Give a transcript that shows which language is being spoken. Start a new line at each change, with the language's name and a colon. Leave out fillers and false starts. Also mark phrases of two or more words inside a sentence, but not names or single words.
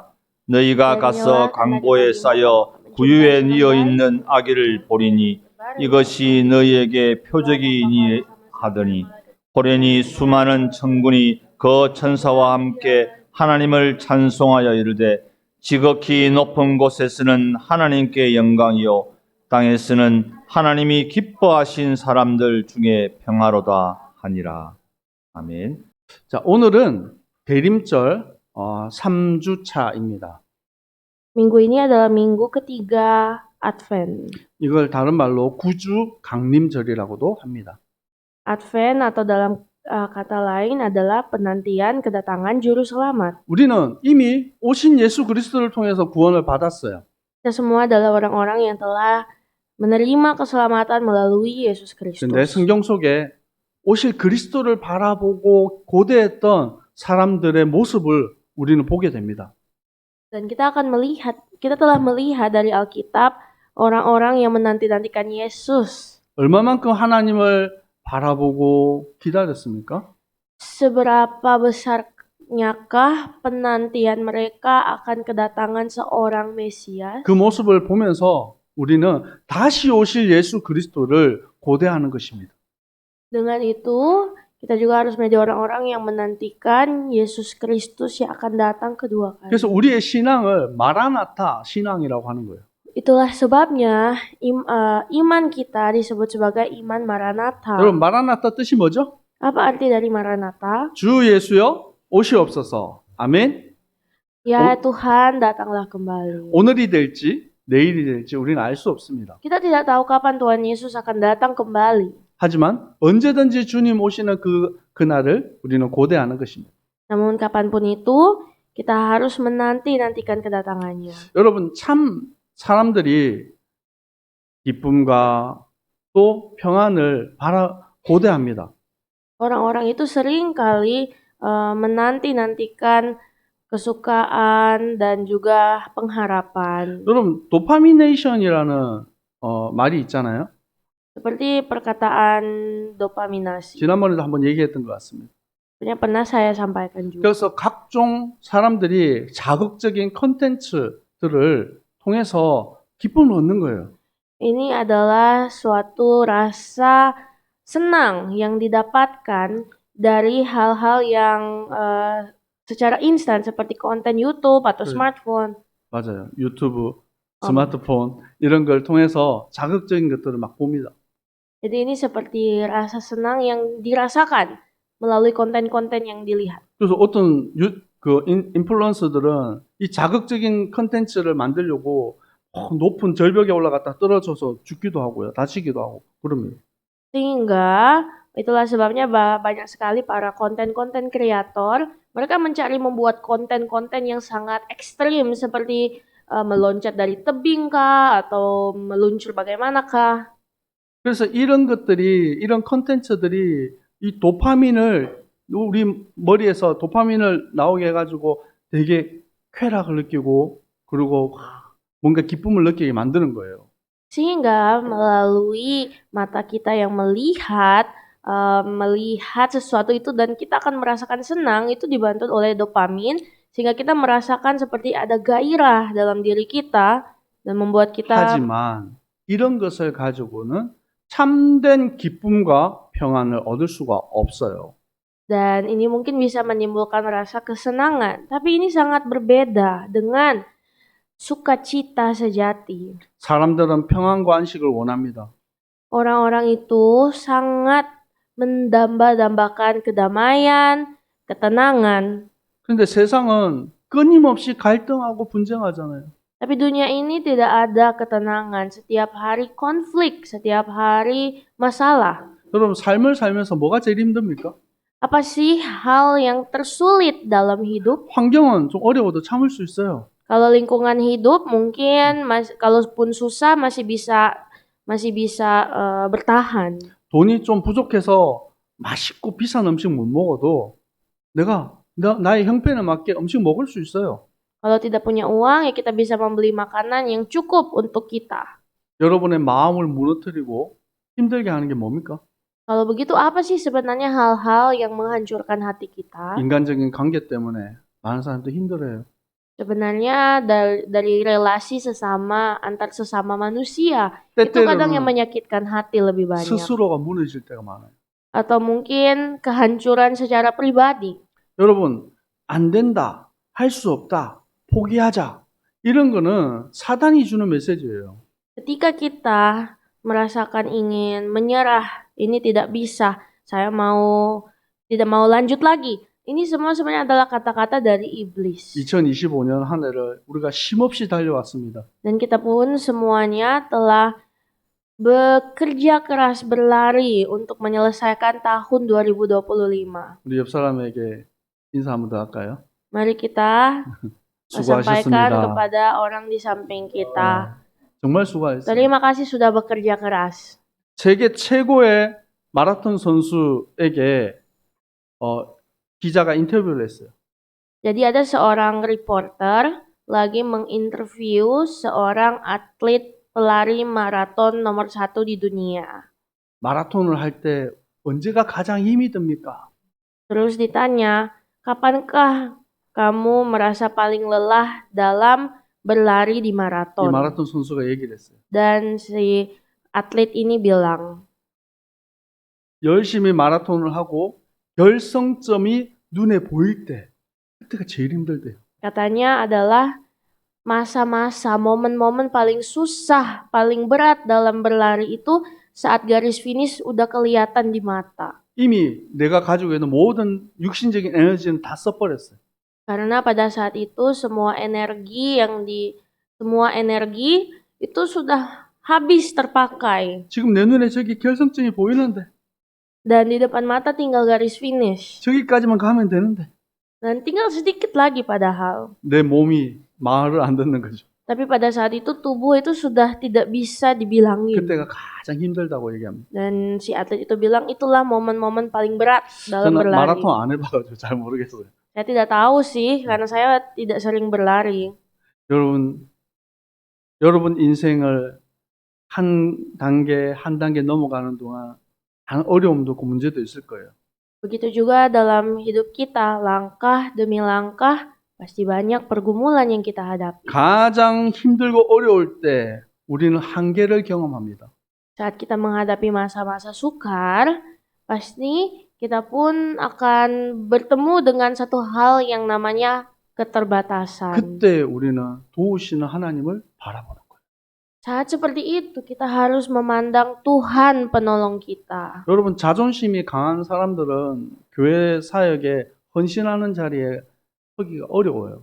Korean: 너희가 가서 강보에 쌓여 구유에 뉘어 있는 아기를 보리니 이것이 너희에게 표적이니 하더니 호련히 수많은 천군이 그 천사와 함께 하나님을 찬송하여 이르되 지극히 높은 곳에서는 하나님께 영광이요 땅에서는 하나님이 기뻐하신 사람들 중에 평화로다 하니라. 아멘. 자, 오늘은 대림절 3주차입니다.
Indonesian: Minggu ini adalah minggu ketiga Advent.
Korean: 이걸 다른 말로 구주 강림절이라고도 합니다.
Indonesian: Advent atau dalam kata lain adalah penantian kedatangan Juru Selamat.
Korean: 우리는 이미 오신 예수 그리스도를 통해서 구원을 받았어요.
Indonesian: Kita semua adalah orang-orang yang telah menerima keselamatan melalui Yesus
Korean: 근데
Indonesian: Kristus.
Korean: 성경 속에 오실 그리스도를 바라보고 고대했던 사람들의 모습을 우리는 보게 됩니다.
Indonesian: Dan kita telah melihat dari Alkitab orang-orang yang menanti-nantikan Yesus.
Korean: 얼마만큼 하나님을 바라보고 기다렸습니까?
Indonesian: Seberapa besarnyakah penantian mereka akan kedatangan seorang Mesias?
Korean: 그 모습을 보면서 우리는 다시 오실 예수 그리스도를 고대하는 것입니다.
Indonesian: Dengan itu, kita juga harus menjadi orang-orang yang menantikan Yesus Kristus yang akan datang kedua kali.
Korean: 그래서 우리의 신앙을 마라나타 신앙이라고 하는 거예요.
Indonesian: Itulah sebabnya iman kita disebut sebagai iman Maranatha.
Korean: 여러분, 마라나타 뜻이 뭐죠?
Indonesian: Apa arti dari Maranatha?
Korean: 주 예수여 오시옵소서. 아멘.
Indonesian: Ya Tuhan, datanglah kembali.
Korean: 오늘이 될지 내일이 될지 우리는 알 수 없습니다.
Indonesian: Kita tidak tahu kapan Tuhan Yesus akan datang kembali.
Korean: 하지만 언제든지 주님 오시는 그날을 우리는 고대하는 것입니다.
Indonesian: Namun kapanpun itu, kita harus nantikan kedatangannya.
Korean: 여러분, 참 사람들이 기쁨과 또 평안을 고대합니다.
Indonesian: Orang-orang itu sering kali menantikan kesukaan dan juga pengharapan.
Korean: 여러분, 도파미네이션이라는 말이 있잖아요.
Indonesian: Seperti perkataan dopaminasi.
Korean: 지난번에도 한번 얘기했던 것 같습니다.
Indonesian: Pernah saya sampaikan juga.
Korean: 그래서 각종 사람들이 자극적인 컨텐츠들을 통해서 기쁨을 얻는 거예요.
Indonesian: Ini adalah suatu rasa senang yang didapatkan dari hal-hal yang secara instan seperti konten YouTube atau smartphone.
Korean: 맞아요. 유튜브, 스마트폰 이런 걸 통해서 자극적인 것들을 막 봅니다.
Indonesian: Jadi ini seperti rasa senang yang dirasakan melalui konten-konten yang dilihat.
Korean: 그래서 어떤 인플루언서들은 이 자극적인 컨텐츠를 만들려고 높은 절벽에 올라갔다 떨어져서 죽기도 하고요. 다치기도 하고 그럽니다.
Indonesian: Sehingga itulah sebabnya banyak sekali para konten-konten kreator, mereka mencari membuat konten-konten yang sangat ekstrim seperti meloncat dari tebing kah atau meluncur bagaimanakah.
Korean: 그래서 이런 컨텐츠들이 이 도파민을 우리 머리에서 도파민을 나오게 해가지고 되게 쾌락을 느끼고 그리고 뭔가 기쁨을 느끼게 만드는 거예요.
Indonesian: Sehingga melalui mata kita yang melihat sesuatu itu dan kita akan merasakan senang, itu dibantu oleh dopamin sehingga kita merasakan seperti ada gairah dalam diri kita dan membuat kita.
Korean: 하지만 이런 것을 가지고는 참된 기쁨과 평안을 얻을 수가 없어요.
Indonesian: Dan ini mungkin bisa menimbulkan rasa kesenangan, tapi ini sangat berbeda dengan sukacita sejati.
Korean: 사람들은 평안과 안식을 원합니다.
Indonesian: Orang-orang itu sangat mendamba-dambakan kedamaian, ketenangan.
Korean: 그런데 세상은 끊임없이 갈등하고 분쟁하잖아요.
Indonesian: Tapi dunia ini tidak ada ketenangan. Setiap hari konflik, setiap hari masalah.
Korean: 여러분, 삶을 살면서 뭐가 제일 힘듭니까?
Indonesian: Apa sih hal yang tersulit dalam hidup?
Korean: 환경은 좀 어려워도 참을 수 있어요.
Indonesian: Kalau lingkungan hidup mungkin kalaupun susah masih bisa bertahan.
Korean: 돈이 좀 부족해서 맛있고 비싼 음식 못 먹어도 나의 형편에 맞게 음식 먹을 수 있어요.
Indonesian: Kalau tidak punya uang ya kita bisa membeli makanan yang cukup untuk kita.
Korean: 여러분의 마음을 무너뜨리고 힘들게 하는 게 뭡니까?
Indonesian: Kalau begitu apa sih sebenarnya hal-hal yang menghancurkan hati kita?
Korean: 인간적인 관계 때문에 많은 사람들이 힘들어요.
Indonesian: Sebenarnya dari relasi antar sesama manusia itu kadang yang
Korean: 때때로는
Indonesian: menyakitkan hati lebih banyak.
Korean: 스스로가 무너질 때가 많아요.
Indonesian: Atau mungkin kehancuran secara pribadi.
Korean: 여러분, 안 된다, 할 수 없다, 포기하자. 이런 거는 사단이 주는 메시지예요.
Indonesian: Ketika kita merasakan ingin menyerah, ini tidak bisa, tidak mau lanjut lagi. Ini semua sebenarnya adalah kata-kata dari iblis.
Korean: 2025년 한 해를 우리가 쉼없이 달려왔습니다.
Indonesian: Dan kita pun semuanya telah bekerja keras berlari untuk menyelesaikan tahun 2025.
Korean: 우리 옆 사람에게 인사 한번 더 할까요?
Indonesian: Mari kita sampaikan
Korean: 수고하셨습니다.
Indonesian: kepada orang di samping kita.
Korean: 정말 수고하셨습니다.
Indonesian: Terima kasih sudah bekerja keras.
Korean: 세계 최고의 마라톤 선수에게 기자가 인터뷰를 했어요.
Indonesian: Jadi ada seorang reporter lagi menginterview seorang atlet pelari maraton nomor 1 di dunia.
Korean: 마라톤을 할 때 언제가 가장 힘이 듭니까?
Indonesian: Terus ditanya, kapankah kamu merasa paling lelah dalam berlari di
Korean: 이
Indonesian: maraton?
Korean: 마라톤 선수가 얘기를 했어요.
Indonesian: Dan si atlet ini bilang,
Korean: 열심히 마라톤을 하고 결성점이 눈에 보일 때 그때가 제일 힘들대요.
Indonesian: katanya adalah masa-masa, momen-momen paling susah, paling berat dalam berlari itu saat garis finish udah kelihatan di mata.
Korean: 이미 내가 가지고 있는 모든 육신적인 에너지는 다 써버렸어요.
Indonesian: Karena pada saat itu semua energi itu sudah habis terpakai.
Korean: 지금 내 눈에 저기 결성점이 보이는데
Indonesian: Dan di depan mata tinggal garis finish.
Korean: 저기까지만 가면 되는데
Indonesian: Dan tinggal sedikit lagi padahal.
Korean: 내 몸이 말을 안 듣는 거죠.
Indonesian: Tapi pada saat itu tubuh itu sudah tidak bisa dibilangin.
Korean: 그때가 가장 힘들다고 얘기합니다.
Indonesian: Dan si atlet itu bilang itulah momen-momen paling berat dalam
Korean: 저는
Indonesian: berlari.
Korean: 마라톤 안 해봐가지고 잘 모르겠어요.
Indonesian: Saya tidak tahu sih karena saya tidak sering berlari.
Korean: 여러분 인생을 한 단계 넘어가는 동안 어려움도 있고 문제도 있을 거예요.
Indonesian: Begitu juga dalam hidup kita, langkah demi langkah pasti banyak pergumulan yang kita hadapi.
Korean: 가장 힘들고 어려울 때 우리는 한계를 경험합니다.
Indonesian: Saat kita menghadapi masa-masa sukar, pasti kita pun akan bertemu dengan satu hal yang namanya keterbatasan.
Korean: 그때 우리는 도우시는 하나님을 바라보는 거예요.
Indonesian: Saat seperti itu, kita harus memandang Tuhan penolong kita.
Korean: 여러분 자존심이 강한 사람들은 교회 사역에 헌신하는 자리에 서기가 어려워요.